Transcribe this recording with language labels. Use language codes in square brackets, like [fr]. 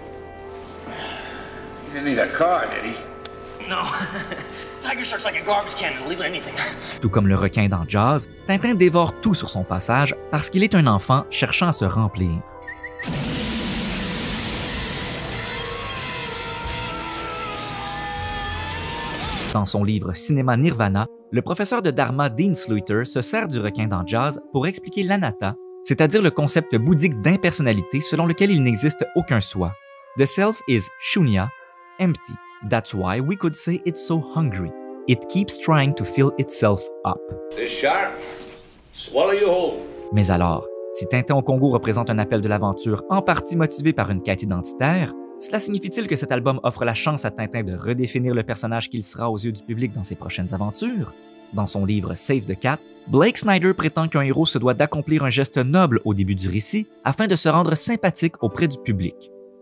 [en] He didn't need a car, did he? No. Tiger Shark's like a garbage can, it'll leave anything. [fr] Tout comme le requin dans Jaws, Tintin dévore tout sur son passage parce qu'il est un enfant cherchant à se remplir. Dans son livre Cinéma Nirvana, le professeur de dharma Dean Sluiter se sert du requin dans Jaws pour expliquer l'anatta, c'est-à-dire le concept bouddhique d'impersonnalité selon lequel il n'existe aucun soi. [en] The self is shunya, empty. That's why we could say it's so hungry. It keeps trying to fill itself up. This shark, swallow you whole. [fr] Mais alors, si Tintin au Congo représente un appel de l'aventure en partie motivé par une quête identitaire, cela signifie-t-il que cet album offre la chance à Tintin de redéfinir le personnage qu'il sera aux yeux du public dans ses prochaines aventures? Dans son livre Save the Cat, Blake Snyder prétend qu'un héros se doit d'accomplir un geste noble au début du récit afin de se rendre sympathique auprès du public.